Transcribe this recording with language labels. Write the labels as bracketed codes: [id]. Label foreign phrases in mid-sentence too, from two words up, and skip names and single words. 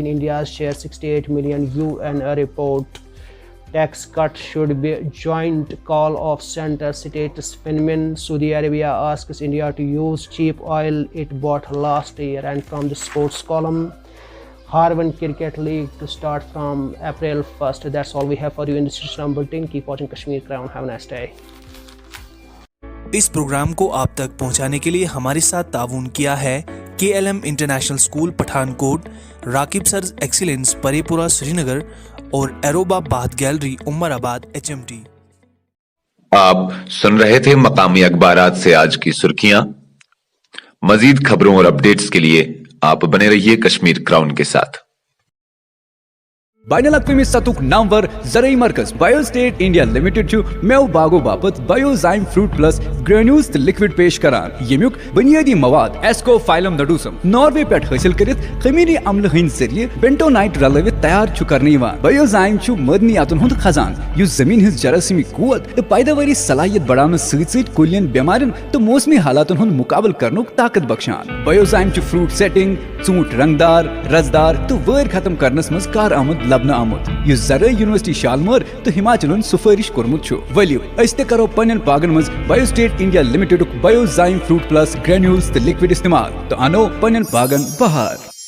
[en] India's share 68 million, UN report. Tax cut should be joint call of center, states FinMin. Saudi Arabia asks India to use cheap oil it bought last year. And from the sports column, Harvard Cricket League to start from April 1st. That's all we have for you in this edition bulletin. Keep watching Kashmir Crown. Have a nice day. [ur] اس پروگرام کو آپ تک پہنچانے کے لیے ہمارے ساتھ تعاون کیا ہے KLM انٹرنیشنل اسکول پٹھان کوٹ، راقب سرز ایکسیلنس پریپورہ سرینگر اور ایروبا باتھ گیلری عمرآباد HMT. آپ سن رہے تھے مقامی اخبارات سے آج کی سرخیاں. مزید خبروں اور اپڈیٹس کے لیے آپ بنے رہیے کشمیر کراؤن کے ساتھ. [ks] बाइनल अक़वामी सतुक नामवर ज़रई मरकज़ बायोस्टेट इंडिया लिमिटेड मेव बागो बापत बायोजाइम फ्रूट प्लस ग्रेन्यूल्स लिक्विड पेश करान। यमुक बुनियादी मवाद एस्कोफाइलम नडूसम नॉर्वे पे हासिल करित खमीरी अम्ल हंद जरिए बेंटोनाइट रलवित तैयार करने बायोजाइम मदनियातन हुंद खजान युस जमीन हज जरासीमी कुवत तो पैदावारी सलाहियत बढ़ाने सत कुलियन बेमारन तो मौसमी हालातन हुंद मुकाबल करनुक ताकत बख्शान। बायोजाइम फ्रूट सेटिंग, ऊंट रंगदार, रजदार तो वैर खत्म करनस मज कार आमद आमुत युस ज़रई यूनिवर्सिटी शालमर तो हिमाचल सुफारिश कोरमुत वलियो अस ते करो पन्न बागन मज बायोस्टेट इंडिया लिमिटेड बायोजाइम फ्रूट प्लस ग्रेन्यूल्स तो लिक्विड इस्तेमाल तो अनो पन्न बागन बहार।